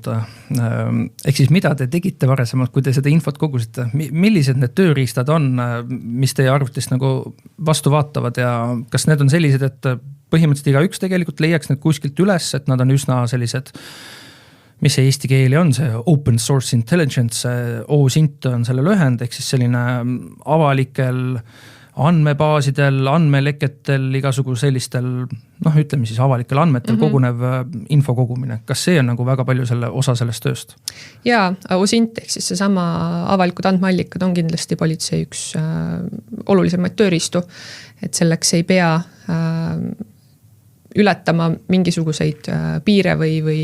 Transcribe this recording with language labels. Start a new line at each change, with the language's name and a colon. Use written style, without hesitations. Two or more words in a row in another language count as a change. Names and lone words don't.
Estonian: Ehk siis mida te tegite varasemalt, kui te seda infot kogusite? Millised need tööriistad on, mis teie arvutist nagu vastu vaatavad ja kas need on sellised, et põhimõtteliselt iga üks tegelikult leiaks need kuskilt üles, et nad on üsna sellised, mis see eesti keeli on, see
English: open source intelligence,
Estonian: OSINT on selle lühend, ehk siis selline avalikel andmebaasidel, andmeleketel, igasugu sellistel, ütleme siis avalikel andmetel kogunev info kogumine. Kas see on nagu väga palju osa sellest tööst? Jaa, OSINT ehk siis see sama avalikud andmeallikad on kindlasti politsei üks olulisemaid tööriistu, et selleks ei pea ületama mingisuguseid piire või